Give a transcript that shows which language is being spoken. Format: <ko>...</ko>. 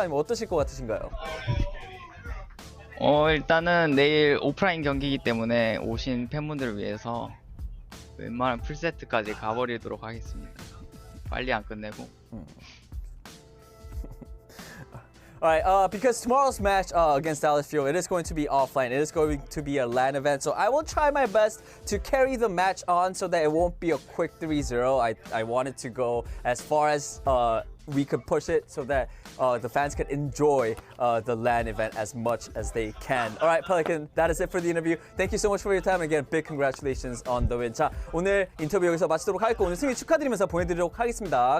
<ko>아니면 어떠실 것 같으신가요? 일단은 내일 오프라인 경기이기 때문에 오신 팬분들을 위해서 웬만한 풀세트까지 가버리도록 하겠습니다. 빨리 안 끝내고.</ko> <en>Alright, because tomorrow's match against Dallas Fuel, it is going to be offline. It is going to be a LAN event, so I will try my best to carry the match on so that it won't be a quick 3-0. I wanted to go as far as we could push it so that the fans can enjoy the LAN event as much as they can. Alright, Pelican, that is it for the interview. Thank you so much for your time. Again, big congratulations on the win.</en> <ko>자, 오늘 인터뷰 여기서 마치도록 하겠고 오늘 승리 축하드리면서 보내드리도록 하겠습니다.</ko>